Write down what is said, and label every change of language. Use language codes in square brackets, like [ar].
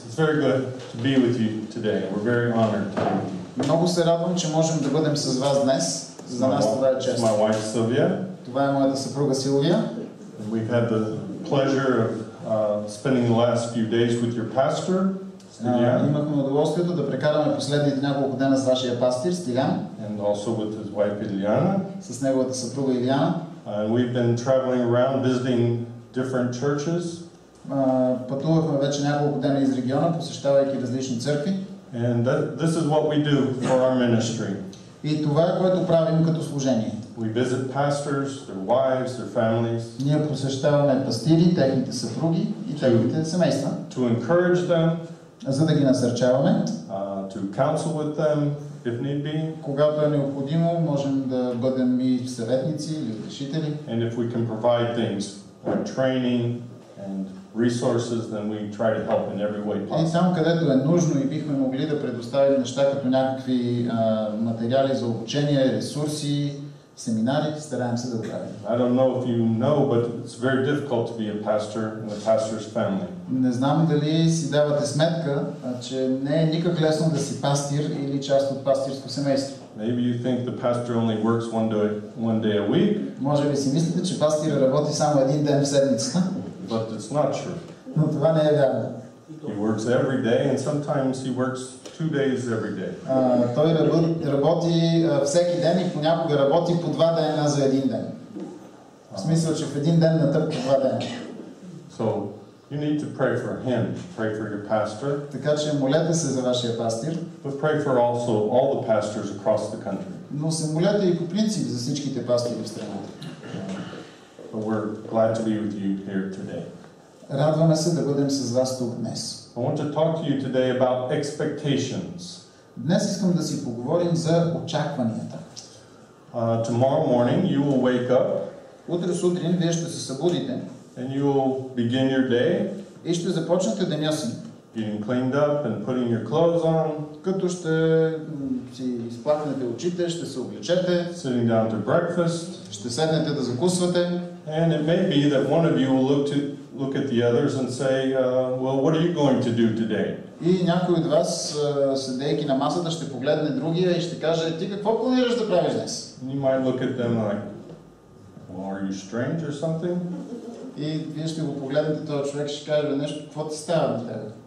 [en] It's very good to be with you today. We're very honored to be with you. [bg] Много се радвам, че можем да бъдем с вас днес. За нас това е чест. [en] My wife Sylvia. [bg] Това е моята съпруга Силвия. [en] We've had the pleasure of spending the last few days with your pastor. [bg] Имахме удоволствието да прекараме последните няколко дена с вашия пастир Стилян. [en] And also with his wife Iliana. [bg] С неговата съпруга Илияна. [en] We've been traveling around visiting different churches. [bg] Пътувахме вече няколко дена из региона, посещавайки различни църкви. [en] And this is what we do for our ministry. [bg] И това е, което правим като служение. [en] We visit pastors, their wives, their families. [bg] Ние посещаваме пастири, техните съпруги и техните семейства. [en] To encourage them. [bg] За да ги насърчаваме. [en] To counsel with them, if need be. [bg] Когато е необходимо, можем да бъдем и съветници или утешители. [en] And if we can provide things like training and resources, then we try to help in every way possible. [bg] И там, където е нужно и бихме могли да предоставим неща като някакви материали за обучение, ресурси, семинари, стараем се да правим. [en] I don't know if you know, but it's very difficult to be a pastor in a pastor's family. [bg] Не знам дали си давате сметка, че не е никак лесно да си пастир или част от пастирско семейство. [en] Maybe you think the pastor only works one day a week. [bg] Може би си мислите, че пастир работи само един ден в седмицата. [en] But it's not true. [bg] Но това не е вярно. [en] He works every day, and sometimes he works 2 days every day. [bg] Той работи всеки ден и понякога работи по 2 дена за един ден. В смисъл, че в един ден натъпва 2 дена. [en] So you need to pray for him, pray for your pastor. [bg] Така че молете се за вашия пастир. [en] But pray for also all the pastors across the country. [bg] Но се молете и по принцип за всичките пастири в страната. [en] But we're glad to be with you here today. [bg] Радваме се да бъдем с вас тук днес. [en] I want to talk to you today about expectations. [bg] Днес искам да си поговорим за очакванията. [en] Tomorrow morning you will wake up. [bg] Утре сутрин вие ще се събудите. [en] And you will begin your day. [bg] И ще започнете деня си. [en] Getting cleaned up and putting your clothes on. [bg] Като ще си изплакнете очите, ще се облечете. [en] Sitting down to breakfast. [bg] Ще седнете да закусвате. [en] And it may be that one of you will look at the others and say, well, what are you going to do today? [bg] И някой от вас, седейки на масата, ще погледне другия и ще каже, ти какво планираш да правиш днес? [en] And you might look at them like, well, are you strange or something? [bg] И вие ще го погледнете, този човек ще каже нещо, какво ти става на тебе?